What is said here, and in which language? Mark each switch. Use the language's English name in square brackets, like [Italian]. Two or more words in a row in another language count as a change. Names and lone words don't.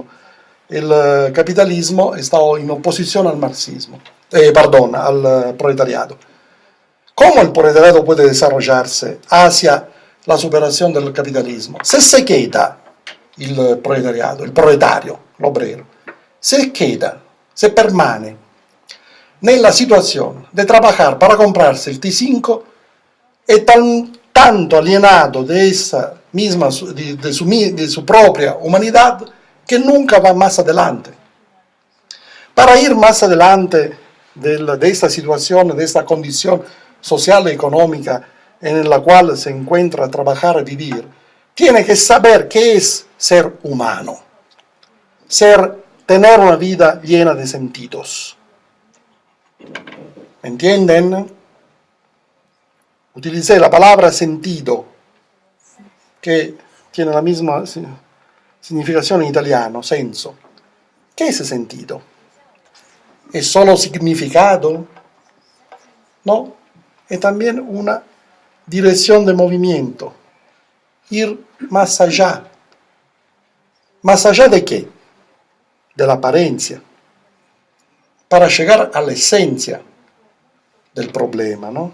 [Spanish] El capitalismo está en oposición al marxismo, al proletariado. ¿Cómo el proletariado puede desarrollarse hacia la superación del capitalismo? Se queda el proletariado, el proletario, l'obrero, se queda, [Italian] se permane nella situazione di [Spanish] trabajar para comprarse [Italian] il T5 è [Spanish] tanto alienado de esa misma, de su propia humanidad, que nunca va más adelante. Para ir más adelante de esta situación, de esta condición social y económica en la cual se encuentra trabajar y vivir, tiene que saber qué es ser humano, tener una vida llena de sentidos. ¿Me entienden? Utilicé la palabra sentido, que tiene la misma significación en italiano, senso. ¿Qué es sentido? ¿Es solo significado? No, es también una dirección de movimiento, ir más allá. ¿Más allá de qué? De la apariencia, para llegar a la esencia del problema, ¿no?